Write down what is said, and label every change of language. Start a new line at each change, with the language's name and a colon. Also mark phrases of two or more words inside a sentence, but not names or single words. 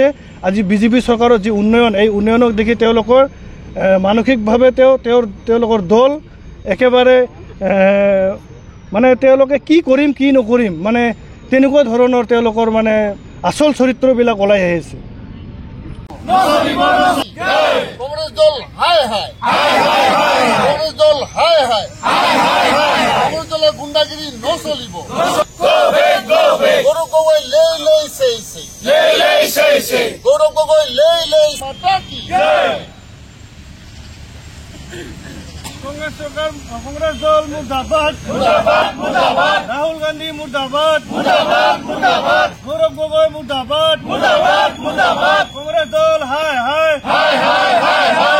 Assamese: আজি বিজেপি চৰকাৰৰ যি উন্নয়ন, এই উন্নয়নক দেখি তেওঁলোকৰ মানসিকভাৱে তেওঁলোকৰ দল একেবাৰে মানে তেওঁলোকে কি কৰিম কি নকৰিম, মানে তেনেকুৱা ধৰণৰ তেওঁলোকৰ মানে আচল চৰিত্ৰবিলাক ওলাই আহিছে। কংগ্রেস দল হায় হায় হায় হায় হায়। কংগ্রেস দল হায় হায় হায় হায় হায়। কংগ্রেস দলের গুন্ডাগিরি নচলিব। গৌরব গগৈ লেই লেই সেই সেই লেই লেই সেই সেই। গৌরব গগৈ লেই লেই
Hindi: माता की जय।
Assamese: কংগ্রেস দল মুর্দাবাদ মুর্দাবাদ মুর্দাবাদ। রাহুল গান্ধী মুর্দাবাদ মুর্দাবাদ মুর্দাবাদ। গৌরব গগৈ মুর্দাবাদ মুর্দাবাদ মুর্দাবাদ। কংগ্রেস দল হায় হায় হায় হায় হায় হায়।